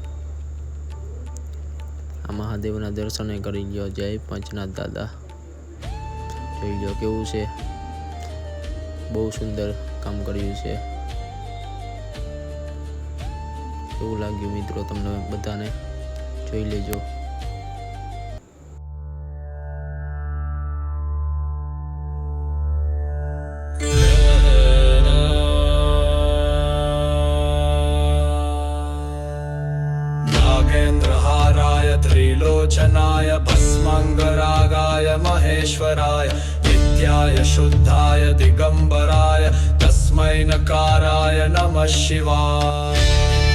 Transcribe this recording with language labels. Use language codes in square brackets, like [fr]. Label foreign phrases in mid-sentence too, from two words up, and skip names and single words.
[gu] આ મહાદેવના દર્શને કરી લ્યો. જય પંચનાથ દાદા. જોઈ લ્યો કેવું છે, બહુ સુંદર કામ કર્યું છે. કેવું લાગ્યું મિત્રો તમને બધાને, જોઈ લેજો. [sa] नागेन्द्रहाराय त्रिलोचनाय भस्माङ्गरागाय महेश्वराय नित्याय शुद्धाय दिगम्बराय तस्मै नकाराय नमः शिवाय।